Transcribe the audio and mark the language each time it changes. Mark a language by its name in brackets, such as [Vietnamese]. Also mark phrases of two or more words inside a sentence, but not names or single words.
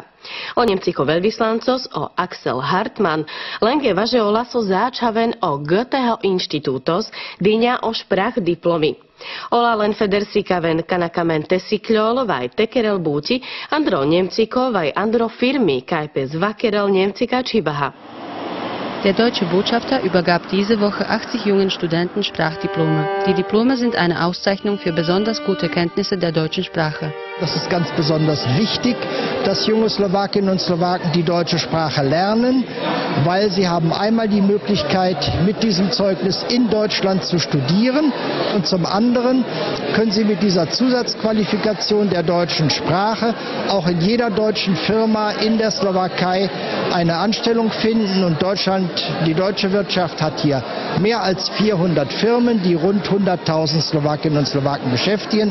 [Romany] O Nemciko veľvyslancos, o Axel Hartmann, Lenge važe o laso záčhaven o Goetheho inštitútos, dyňa o šprach diplomy. Ola len federsikaven kanakamen tesiklol, vaj tekerel búti, Andro Nemciko, vaj Andro firmy, kajpes vakerel Nemcika čibaha. [German] Der deutsche Botschafter übergab diese Woche 80 jungen Studenten Sprachdiplome. Die Diplome sind eine Auszeichnung für besonders gute Kenntnisse der deutschen Sprache. Das ist ganz besonders wichtig, dass junge Slowakinnen und Slowaken die deutsche Sprache lernen, weil sie haben einmal die Möglichkeit, mit diesem Zeugnis in Deutschland zu studieren und zum anderen können sie mit dieser Zusatzqualifikation der deutschen Sprache auch in jeder deutschen Firma in der Slowakei eine Anstellung finden und die deutsche Wirtschaft hat hier mehr als 400 Firmen, die rund 100.000 Slowakinnen und Slowaken beschäftigen.